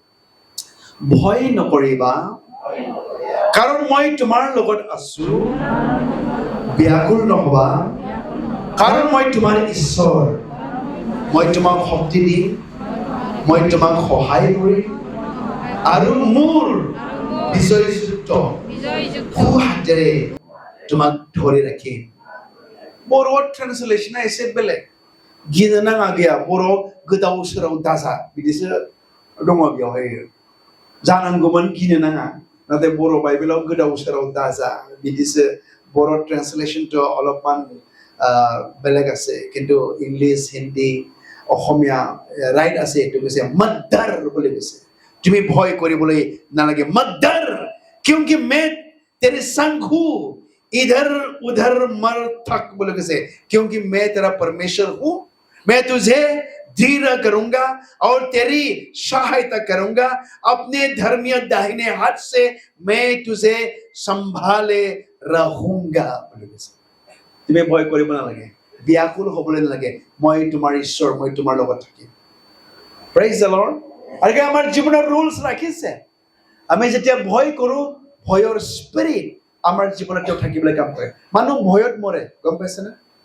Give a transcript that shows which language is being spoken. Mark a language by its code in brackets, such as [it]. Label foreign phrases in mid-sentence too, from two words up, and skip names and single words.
[as] ভয় নকৰিবা কাৰণ মই তোমাৰ লগত আছো ব্যাকুল নহবা কাৰণ মই তোমাৰ ঈশ্বৰ মই তোমাক শক্তি দিম মই তোমাক সহায় কৰিম আৰু মোৰ বিজয়যুক্ত হাতেৰে তোমাক ধৰি ৰাখিম [brx] बर' ट्रान्सलेशना एसे बेलेग गिनो नाङा गैया बर' गोदाव सोराव दाजा बिदिसो दङ बेयावहाय जानांगौमोन गिनो नाङा नाथाय बर' बाइबेलाव गोदाव सोराव दाजा बिदिसो बर' ट्रान्सलेशनটো [as] অলপমান বেলেগ আছে কিন্তু ইংলিশ হিন্দী অসমীয়া ৰাইট আছে এইটো কৈছে মদ্দাৰ বুলি কৈছে তুমি ভয় কৰিবলৈ নালাগে [hi] मद्दर क्योंकि मैं तेरे संग हूं इधर उधर मर थक बोले कैसे क्योंकि मैं तेरा परमेश्वर हूं मैं तुझे धीर करूंगा और तेरी सहायता करूंगा अपने धर्मीय दाहिने हाथ से मैं तुझे संभाले रहूंगा बोले कैसे तुम्हें भय [as] কৰিব নালাগে ব্যাকুল হ'বলৈ নালাগে মই তোমাৰ ঈশ্বৰ মই তোমাৰ লগত থাকিম [en] praise the Lord [as] আৰু আমাৰ জীৱনৰ ৰুলছ ৰাখিছে আমি যেতিয়া ভয় কৰো ভয়ৰ স্পিৰিট আমাৰ জীৱনত থাকিবলৈ কাম কৰে মানুহ ভয়ত মৰে গম পাইছে না